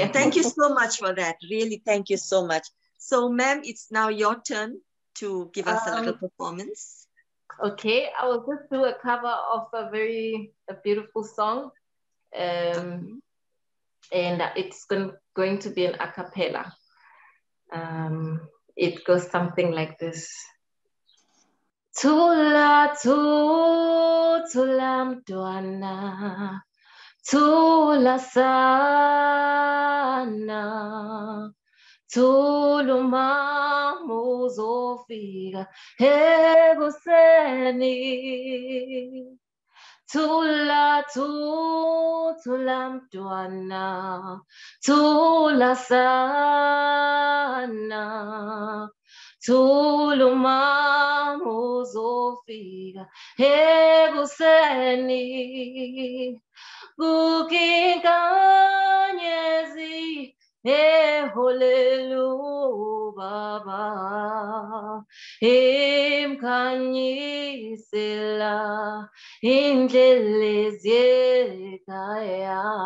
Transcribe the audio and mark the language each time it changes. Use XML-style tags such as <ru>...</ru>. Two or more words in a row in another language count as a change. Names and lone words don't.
<en>And thank you so much for that. Really, thank you so much. So, ma'am, it's now your turn to give us a little performance. Okay, I will just do a cover of a beautiful song. And it's going to be an a cappella. It goes something like this.</en> <zu>Tula mntwana, tula sana, tula mama uzofika ekuseni. Tula mntwana, tula sana, tula mama uzofika ekuseni. Kukinkanyezi eholelu baba, imkhanyisela indlela eziyekhaya.</zu>